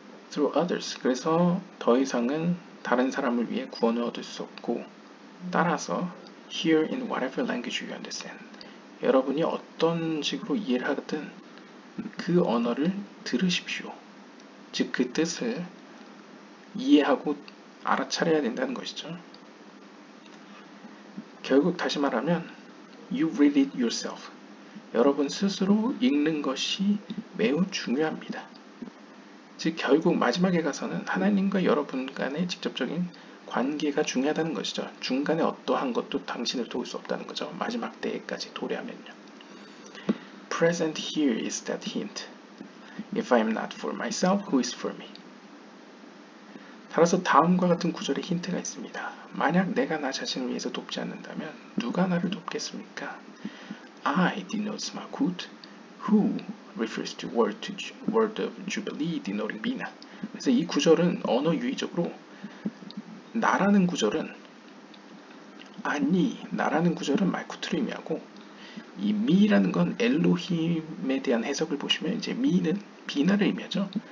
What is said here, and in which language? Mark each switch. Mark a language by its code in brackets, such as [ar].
[en] through others. [ko] 그래서 더 이상은 다른 사람을 위해 구원을 얻을 수 없고, 따라서 [en] hear in whatever language you understand. [ko] 여러분이 어떤 식으로 이해를 하든 그 언어를 들으십시오. 즉 그 뜻을 이해하고 알아차려야 된다는 것이죠. 결국 다시 말하면 [en] you read it yourself. [ko] 여러분 스스로 읽는 것이 매우 중요합니다. 즉 결국 마지막에 가서는 하나님과 여러분 간의 직접적인 관계가 중요하다는 것이죠. 중간에 어떠한 것도 당신을 도울 수 없다는 거죠. 마지막 때까지 도래하면요. [en] Present here is that hint. If I am not for myself, who is for me? [ko] 따라서 다음과 같은 구절에 힌트가 있습니다. 만약 내가 나 자신을 위해서 돕지 않는다면 누가 나를 돕겠습니까? [en] I denotes Malkut, who refers to word of Jubilee denoting Bina. [ko] 그래서 이 구절은 언어 유의적으로 나라는 구절은 아니, 나라는 구절은 말쿠트를 의미하고, 이 미라는 건 엘로힘에 대한 해석을 보시면 이제 미는 비나를 의미하죠.